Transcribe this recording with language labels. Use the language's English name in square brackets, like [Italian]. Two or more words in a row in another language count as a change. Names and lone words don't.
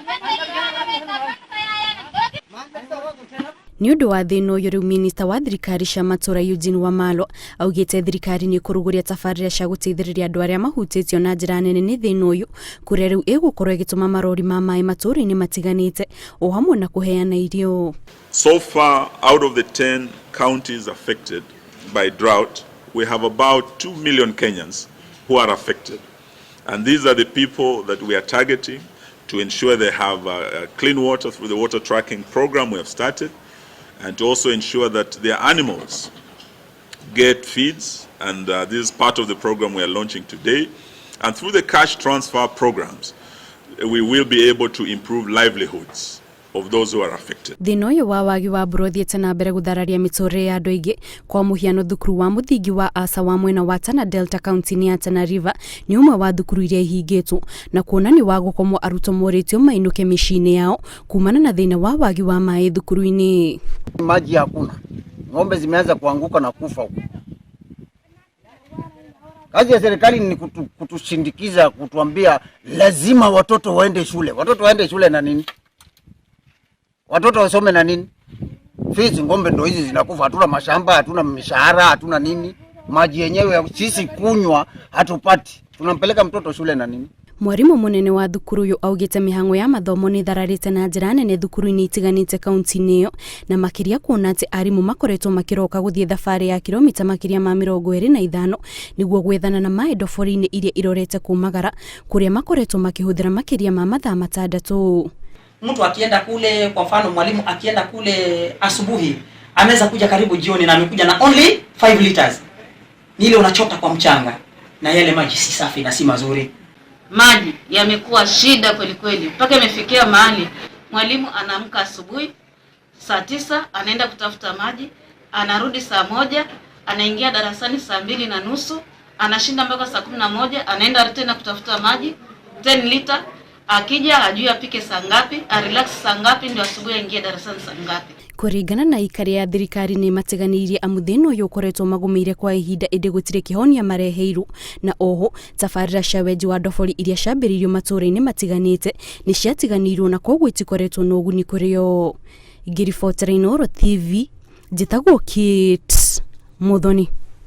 [Kikuyu] Nĩ ũndũ wa thĩna ũyũ rĩu minista wa thirikari cia matũra Eugene Wamalwa augĩte thirikari nĩ kũrugũria tabarĩra cia gũteithĩrĩria andũ arĩa mahutĩtio na njĩra nene nĩ thĩna ũyũ, kũrĩa rĩu ĩgũkorwo ĩgĩtũma marori ma maĩ matũra-inĩ matiganĩte o hamwe na kũheana irio. [English] So far, out of the 10 counties affected by drought, we have about 2 million Kenyans who are affected. And these are the people that we are targeting to ensure they have clean water through the water tracking program we have started, and to also ensure that their animals get feeds, and this is part of the program we are launching today. And through the cash transfer programs, we will be able to improve livelihoods of those who are affected. [Kikuyu] Thĩna ũyũ wa wagi wa mbura ũthiĩte na mbere gũthararia mĩtũrĩre ya andũ aingĩ. Kwa mũhiano, thukuru wa mũthingi wa Asa wa mwena wa Tana Delta kauntĩ-inĩ ya Tana River nĩ ũmwe wa thukuru iria ihingĩtwo na kuona nĩ wa gũkomwo arutwo morĩtio mainũke mĩciĩ-inĩ yao kumana na thĩna wa wagi wa maĩ thukuru-inĩ. [Swahili] Maji hakuna, ng'ombe zimeanza kuanguka na kufa huko. Kazi ya serikali ni kutushindikiza, kutuambia lazima watoto waende shule. Watoto waende shule na nini? Watoto wasome na nini? Fees, ng'ombe ndo hizi zinakufa, hatuna mashamba, hatuna mishahara, hatuna nini? Maji yenyewe sisi kunywa hatupati. Tunampeleka mtoto shule na nini? [Kikuyu] Mwarimu munene wa thukuru uyu augite mihango ya mathomo ni thararite na njira nene thukuru-inĩ itiganite kauntĩ-inĩ iyo, na makiria kuona ati arimu makoretwo makiroka guthie thabarĩ ya kilomita makiria ma 25 niguo gwethana na maĩ ndobori-inĩ iria irorete kumagara, kuria makoretwo makihuthira makiria ma mathaa 6. [Swahili] Mtu akienda kule, kwa mfano mwalimu akienda kule asubuhi, ameweza kuja karibu jioni na amekuja na [English] only 5 liters. [Swahili] Ni ile unachota kwa mchanga na yale maji si safi na si mazuri. Maji yamekuwa shida kweli kweli. Mpaka imefikia mahali mwalimu anaamka asubuhi saa 9 anaenda kutafuta maji, anarudi saa 1, anaingia darasani saa 2:30, anashinda mpaka saa 11, anaenda tena kutafuta maji 10 liter. Akija hajui apike saa ngapi, relax saa ngapi, ndio asubuhi aingie darasani saa ngapi. [Kikuyu] Kũringana na Aikari ya thirikari nĩ matiganĩirie amuthĩno ũyũ ũkoretwo magũmĩire kwa ihinda ĩndĩ gũtirĩ kĩhonia mareheirwo, na oho tabarĩra cia wenji wa ndobori iria ciambĩrĩirio matũra-inĩ matiganĩte nĩ ciatiganĩirwo na koguo itikoretwo na ũguni kũrĩ o. Ngiribotera Inooro TV, njĩtagwo Kate Muthoni.